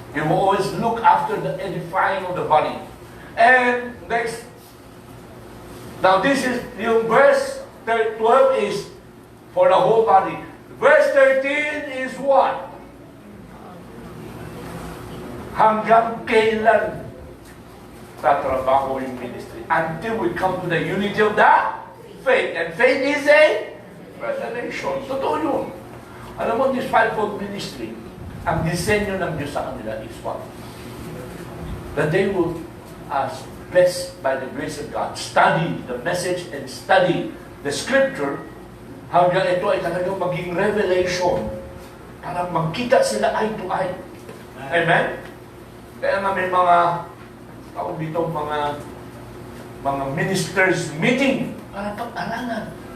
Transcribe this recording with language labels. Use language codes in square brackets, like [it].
[en] You will always look after the edifying of the body. And next, now this is, yung verse 12 is for the whole body. Verse 13 is what? [tl] Hanggang kailan tatrabaho yung ministry? [en] Until we come to the unity of the faith. And faith is a revelation. [tl] Totoo yun. Alam mo, [en] this fivefold ministry, [tl] ang disenyo ng Diyos sa kanila [en] is what? That they will, as blessed by the grace of God, study the message and study the scripture [tl] hanggang ito ay talagang maging revelation para magkita sila [en] eye to eye. [tl] Amen? Kaya nga may mga tawag dito, mga ministers meeting para pag-aralan.